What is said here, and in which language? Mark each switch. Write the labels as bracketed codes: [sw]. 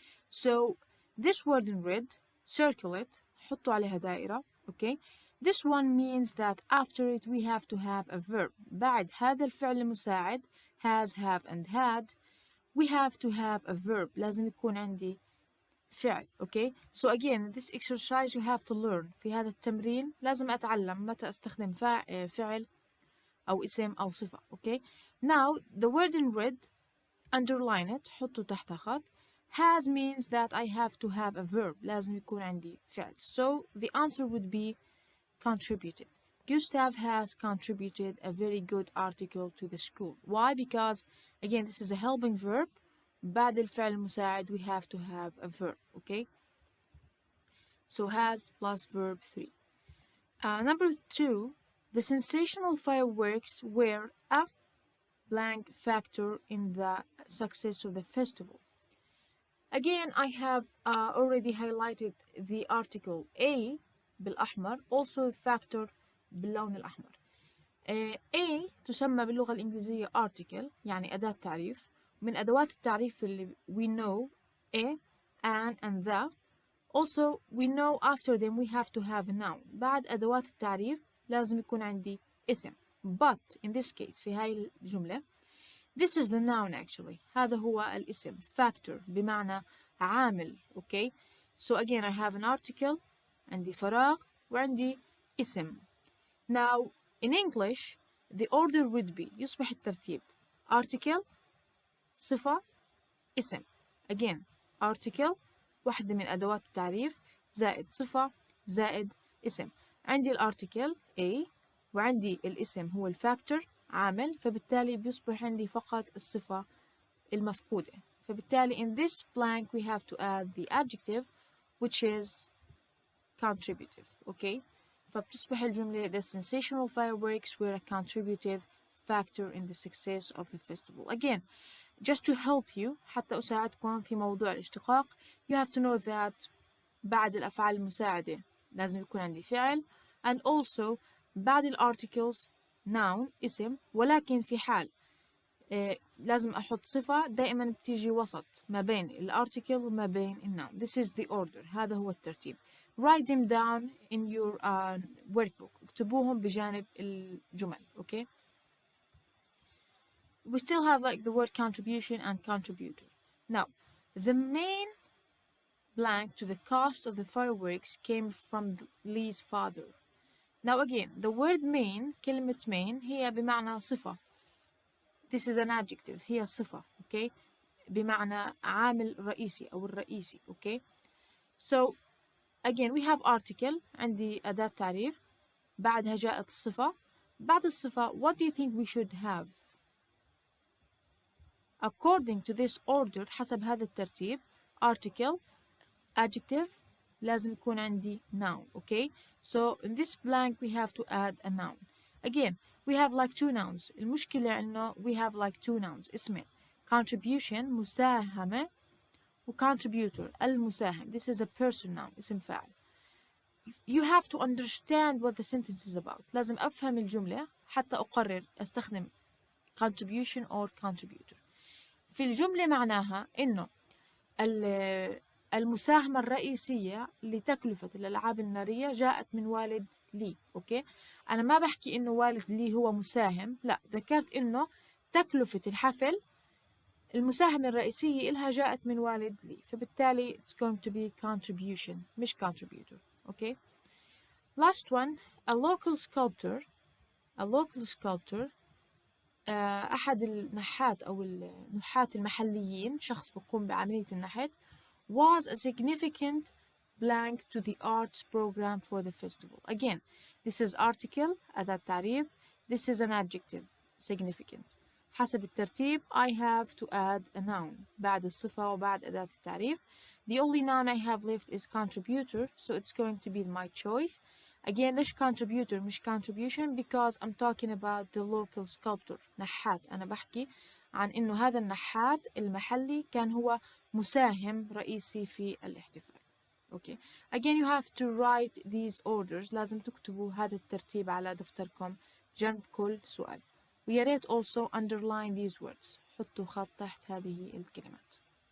[en] So, this word in red, circle it, [ar] حطوا عليها دائرة, [en] okay? This one means that after it we have to have a verb. [ar] بعد هذا الفعل المساعد, [en] has, have, and had, we have to have a verb. [ar] لازم يكون عندي فعل. [en] Okay, so again this exercise you have to learn. [ar] في هذا التمرين لازم أتعلم متى أستخدم فعل أو اسم أو صفة. [en] Okay, now the word in red, underline it, [ar] حطه تحت خط. [en] Has means that I have to have a verb. [ar] لازم يكون عندي فعل. [en] So the answer would be contributed. Gustav has contributed a very good article to the school. Why? Because again this is a helping verb. [ar] بعد الفعل المساعد [en] we have to have a verb. Okay, so has plus verb 3. Number 2, the sensational fireworks were a blank factor in the success of the festival. Again, I have already highlighted the article A بالأحمر, also factor باللون الأحمر. [ar] A تسمى باللغة الإنجليزية article, يعني أداة تعريف. من أدوات التعريف اللي we know a, an, and the. [en] Also we know after them we have to have a noun. [ar] بعد أدوات التعريف لازم يكون عندي اسم. [en] But in this case [ar] في هاي الجملة [en] this is the noun actually. [ar] هذا هو الاسم. Factor بمعنى عامل. [en] Okay, so again I have an article, [ar] عندي فراغ وعندي اسم. [en] Now in English the order would be, [ar] يصبح الترتيب [en] article, صفة، اسم. [ar] Again article واحدة من أدوات التعريف زائد صفة زائد اسم. عندي الارتيكل A وعندي الاسم هو الفاكتور عامل، فبالتالي بيصبح عندي فقط الصفة المفقودة. [en] فبالتالي in this blank we have to add the adjective which is contributive. Okay, [ar] فبتصبح الجملة [en] the sensational fireworks were a contributive factor in the success of the festival. Again, just to help you [ar] حتى أساعدكم في موضوع الاشتقاق. [en] you have to know that [ar] بعد الأفعال المساعدة لازم يكون عندي فعل، and also بعد الارticles noun اسم، ولكن في حال لازم أحط صفة دائما بتيجي وسط ما بين الارticle وما بين الnoun. [en] This is the order. [ar] هذا هو الترتيب. [en] Write them down in your workbook. [ar] اكتبوهم بجانب الجمل. Okay. [en] We still have like the word contribution and contributor. Now, the main blank to the cost of the fireworks came from Lee's father. Now again, the word main, [ar] كلمة main هي بمعنى صفة. [en] This is an adjective. [ar] هي صفة. [en] Okay. [ar] بمعنى عامل رئيسي أو الرئيسي. [en] Okay. So again we have article. [ar] عندي أداة تعريف. بعدها جاءت الصفة. بعد الصفة [en] what do you think we should have? According to this order [ar] حسب هذا الترتيب [en] article adjective لازم يكون عندي noun. Okay. So in this blank we have to add a noun. Again we have like two nouns. [ar] المشكلة إنه [en] we have like two nouns [ar] اسمين contribution مساهمة و contributor المساهم. [en] This is a person noun [ar] اسم فاعل. [en] You have to understand what the sentence is about. [ar] لازم أفهم الجملة حتى أقرر أستخدم contribution or contributor. في الجملة معناها إنه المساهمة الرئيسية لتكلفة الألعاب النارية جاءت من والد لي. أوكي. أنا ما بحكي إنه والد لي هو مساهم، لا، ذكرت إنه تكلفة الحفل المساهمة الرئيسية إلها جاءت من والد لي، فبالتالي [en] it's going to be contribution [ar] مش contributor. أوكي. [en] Last one, a local sculptor. A local sculptor [ar] أحد النحات أو النحات المحليين، شخص بيقوم بعملية النحت [en] was a significant blank to the arts program for the festival. Again, this is article [ar] أداة تعريف. [en] This is an adjective significant. [ar] حسب الترتيب [en] I have to add a noun [ar] بعد الصفة وبعد أداة التعريف. [en] The only noun I have left is contributor, so it's going to be my choice. Again, ليش contributor مش contribution? Because I'm talking about the local sculptor. [ar] نحات. أنا بحكي عن إنه هذا النحات المحلي كان هو مساهم رئيسي في الاحتفال. [en] Okay. Again, you have to write these orders. [ar] لازم تكتبوا هذا الترتيب على دفتركم جنب كل سؤال. ويا ريت [en] also underline these words. [ar] حطوا خط تحت هذه الكلمات.